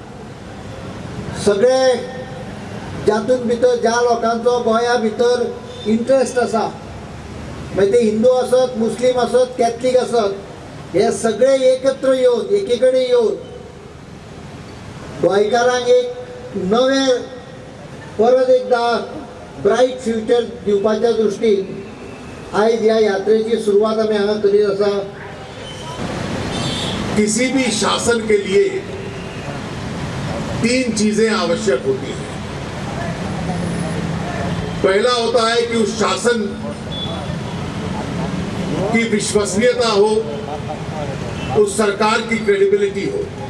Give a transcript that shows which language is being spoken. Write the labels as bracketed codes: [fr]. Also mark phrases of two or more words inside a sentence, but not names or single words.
[kok] सगळे जातून भितर ज्या लोकांचो गोंया भितर इंट्रस्ट आसा मागीर ते हिंदू आसत मुस्लीम आसत कॅथलीक आसत हे सगळे एकत्र येवन एके कडेन येवन गोंयकारांक एक नवे परत एकदा [en] bright future [kok] दिवपाच्या दृश्टीन आज ह्या यात्रेची सुरुवात आमी हांगा करीत आसा. [hi] किसी भी शासन के लिए 3 चीजें आवश्यक होती हैं. पहला होता है कि उस शासन की विश्वसनीयता हो, उस सरकार की क्रेडिबिलिटी हो.